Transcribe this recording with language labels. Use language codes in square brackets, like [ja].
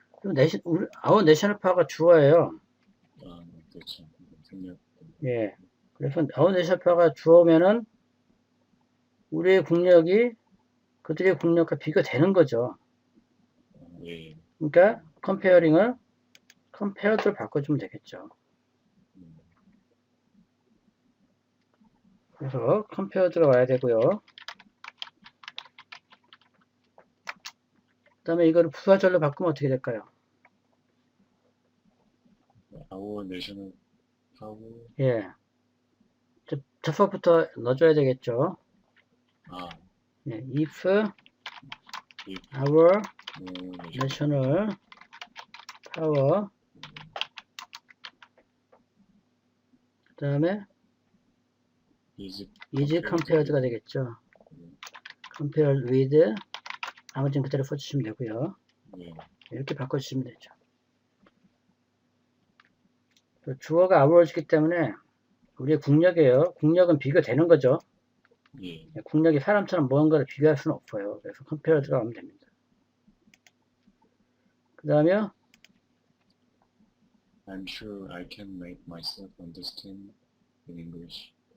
[en] our national power가 [ko] 주어예요. 아, 그렇죠. 생략. 예. 그래서 [en] our national power [ko] 가 주어면은 우리의 국력이 그들의 국력과 비교되는 거죠. 예. 그러니까 comparing을 compared로 바꿔주면 되겠죠. 그래서 compared가 와야 되고요. 그 다음에 이거를 부사절로 바꾸면 어떻게 될까요? [en] our national power. [ko] 예. 접속부터 넣어줘야 되겠죠. 아. 예. [en] if our national power [ko] 그 다음에 [en] is compared가 [ko] 되겠죠. [en] compared with [ko] 나머지는 그대로 써주시면 되고요. 이렇게 바꿔주시면 되죠. 주어가 ours이기 때문에 우리의 국력이에요. 국력은 비교되는 거죠. 예. 국력이 사람처럼 무언가를 비교할 수는 없어요. 그래서 compared가 하면 됩니다. 그 다음에 [en] I'm sure I can make myself understand in English.